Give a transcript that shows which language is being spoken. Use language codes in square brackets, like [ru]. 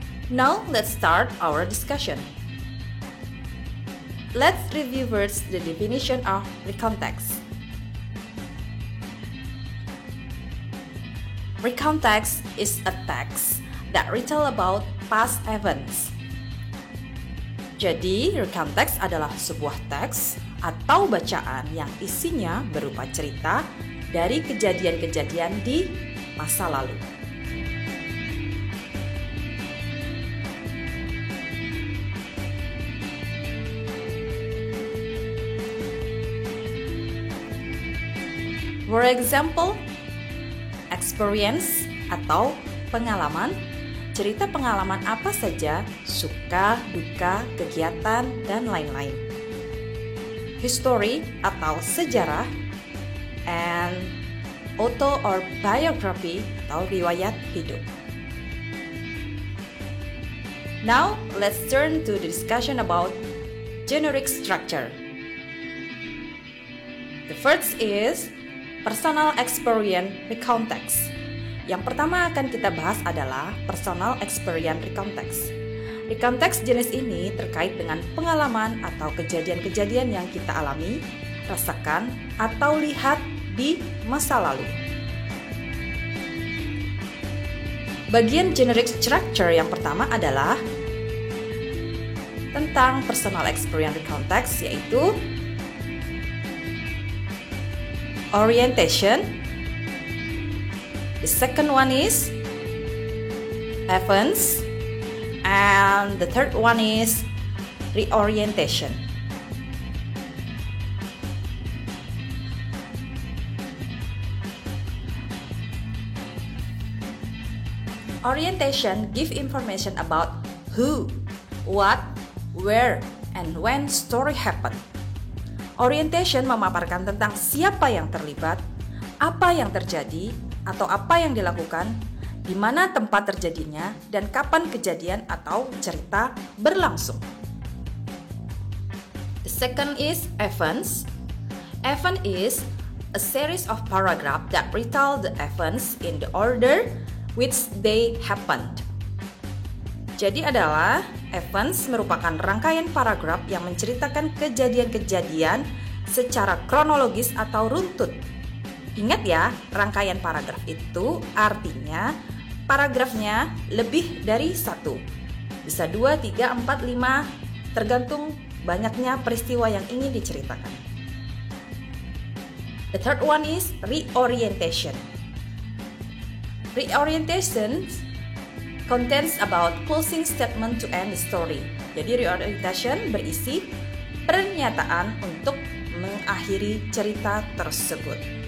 [en] Now, let's start our discussion. Let's review first the definition of recontext. Recontext is a text that retell about past events. [id] Jadi, recontext adalah sebuah teks atau bacaan yang isinya berupa cerita dari kejadian-kejadian di masa lalu. [en] For example, experience [id] atau pengalaman, cerita pengalaman apa saja, suka, duka, kegiatan, dan lain-lain. History atau sejarah, [en] and auto or biography [id] atau riwayat hidup. [en] Now, let's turn to the discussion about generic structure. The first is personal experience recontext. [id] Yang pertama akan kita bahas adalah personal experience recontext. Recontext jenis ini terkait dengan pengalaman atau kejadian-kejadian yang kita alami, rasakan, atau lihat di masa lalu. Bagian generic structure yang pertama adalah tentang personal experience recontext, yaitu orientation. [en] The second one is events, and the third one is reorientation. Orientation give information about who, what, where, and when story happened. [id] Orientation memaparkan tentang siapa yang terlibat, apa yang terjadi, atau apa yang dilakukan, di mana tempat terjadinya, dan kapan kejadian atau cerita berlangsung. [en] The second is events. Event is a series of paragraph that retell the events in the order which they happened. [id] Jadi adalah events merupakan rangkaian paragraf yang menceritakan kejadian-kejadian secara kronologis atau runtut. Ingat ya, rangkaian paragraf itu artinya paragrafnya lebih dari satu. Bisa 2, 3, 4, 5, tergantung banyaknya peristiwa yang ingin diceritakan. [en] The third one is reorientation. Reorientation contains about closing statement to end the story. [id] Jadi reorientation berisi pernyataan untuk mengakhiri cerita tersebut.